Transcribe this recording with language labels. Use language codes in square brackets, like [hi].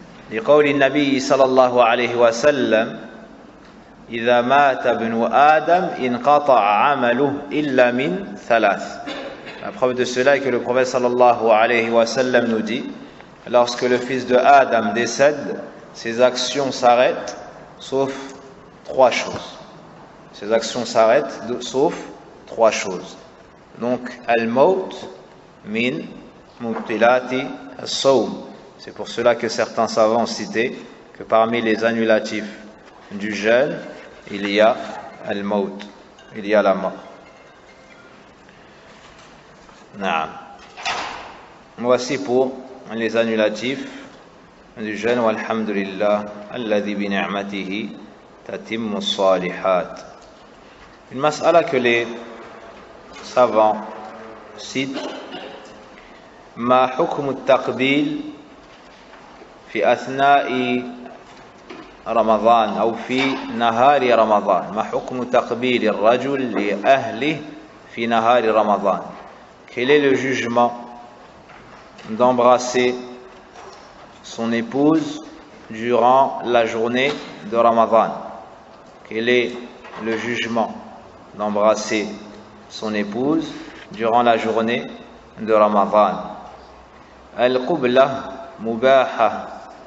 [ar] لقول النبي صلى الله عليه وسلم إذا مات ابن آدم انقطع عمله إلا من 3. [fr] La preuve de cela est que le prophète sallallahu alayhi wa sallam nous dit, lorsque le fils de Adam décède, ses actions s'arrêtent sauf 3 choses. Ses actions s'arrêtent sauf 3 choses. Donc, [ar] al-maut min mubtilati as-sawm. [fr] C'est pour cela que certains savants ont cité que parmi les annulatifs du jeûne, il y a al-maut, il y a la mort. Naam. Voici pour les annulatifs du jeûne. [ar] Walhamdulillah, alladhi bi ni'matihi tatimmu as-salihat. [fr] Une mas'ala que les savants citent, [ar] ma hukm at-taqbil في أثناء رمضان أو في نهار رمضان. ما حكم تقبيل الرجل لأهله في نهار رمضان. [fr] Quel est le jugement d'embrasser son épouse durant la journée de Ramadan? Quel est le jugement d'embrasser son épouse durant la journée de Ramadan? [ar] Al-qubla mubaha